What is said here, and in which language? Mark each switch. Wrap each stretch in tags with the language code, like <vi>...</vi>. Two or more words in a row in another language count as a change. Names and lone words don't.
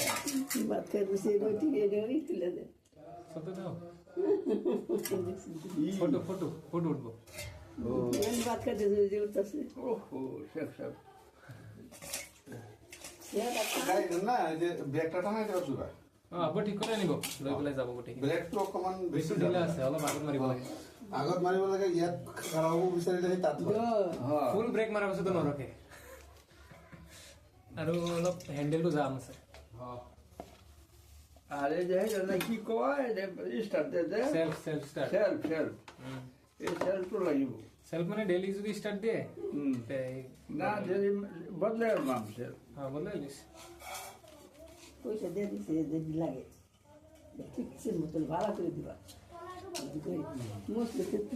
<bn>মাথায় বসে রুটি এনে তুলে দেয় ফটো দাও ফটো ফটো ফটো উঠবো ভাত খাতে যে উঠতেছে ওহো শেখ সাহেব না যে ব্রেকটা টানা এটা চুবা আব্বা ঠিক করে নিব</bn> <as>লৈ পেলাই যাব গোটেই ব্ৰেকটো অকমান বেছি বেছি ঢিলা আছে অলপ আগত মাৰিব লাগে আগত মাৰিব লাগে ইয়াত খাৰাব বিচাৰিলে সেই তাত ফুল ব্ৰেক মাৰাৰ পাছতো নৰখে আৰু অলপ হেণ্ডেলটো জাম আছে</as> <bn>আরে যে না কি কয় স্টার্ট দে দে</bn> <en>self self start</en> <bn>সেলফ এই সেলফ তো লাগিব সেলফ মানে ডেইলি যদি স্টার্ট দিয়ে তে না যদি বদলে নাম সেলফ হ্যাঁ বলে লিস পয়সা দিয়ে দিছে যে লাগে ঠিকছে মতন ভাড়া করে দিবা মস্ত</bn>